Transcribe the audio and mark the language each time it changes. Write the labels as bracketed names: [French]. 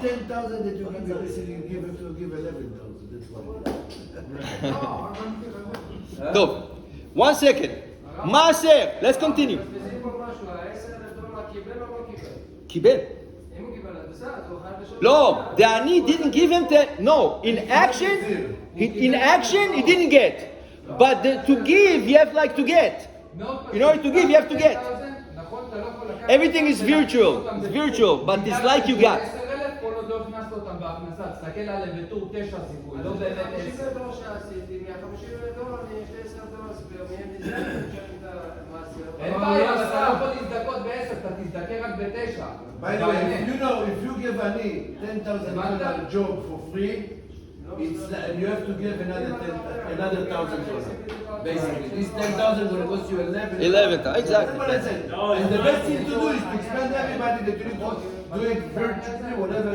[English] 10,000 that you give, you have to give 11,000. That's why. [Hebrew] טוב, [English] one second. מעשר, let's continue. [Hebrew] מבזבזים פה משהו, $10,000 קיבל או לא קיבל? קיבל. אם הוא קיבל, אז בסדר, אז הוא חייב לשלם. [English] לא, the ani didn't give him the, no, in action, he didn't get. But to give, you have like to get. In order to give, you have to get. [Hebrew] נכון, אתה לא יכול לקחת... [English] Everything is virtual, it's virtual, but it's like you got. [Hebrew] 10,000 כל עוד לא הכנסת אותם בהכנסה, תסתכל עליהם בתור 9 זיכוי, לא באמת 10. $50 שעשיתי, $150 אני יש לי $10 ספיר, מי מזה, את המעשר. אין בעיה, אבל אתה לא יכול להזדכות ב-10, אתה תזדכה רק ב-9. [English] By the way, if you give any $10,000 job for free, you have to give another $1,000. Basically, this 10,000 will cost you 11. 11, exactly. That's what I said. And the best thing to do is to expand everybody that you do it virtually, whatever.